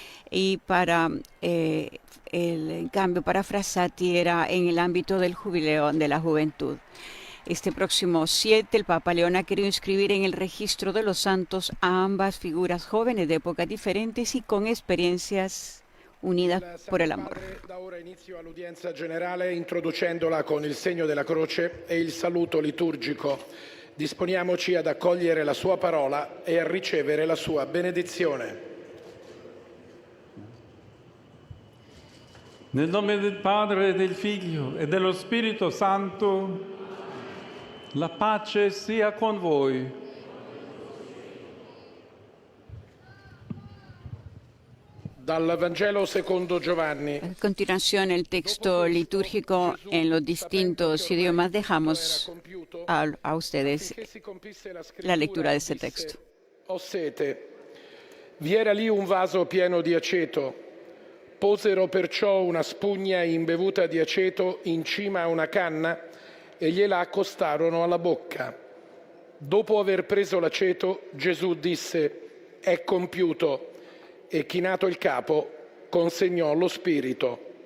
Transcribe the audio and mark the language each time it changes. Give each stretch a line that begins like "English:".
Spanish: Y en cambio, para Frassati era en el ámbito del jubileo de la juventud. Este próximo 7, el Papa León ha querido inscribir en el registro de los santos a ambas figuras jóvenes de épocas diferentes y con experiencias unidas por el amor.
Italian: Da ora inizio all'udienza generale introducendola con il segno della croce e il saluto liturgico. Disponiamoci ad accogliere la sua parola e a ricevere la sua benedizione. Nel nome del Padre, del Figlio e dello Spirito Santo, la pace sia con voi. Dal Vangelo secondo Giovanni.
Spanish: A continuación, el texto litúrgico en los distintos idiomas. Dejamos a ustedes la lectura de ese texto.
Italian: Ho sete. Vi era lì un vaso pieno di aceto. Posero perciò una spugna imbevuta di aceto in cima a una canna e gliela accostarono alla bocca. Dopo aver preso l'aceto, Gesù disse: «È compiuto», e chinato il capo, consegnò lo spirito.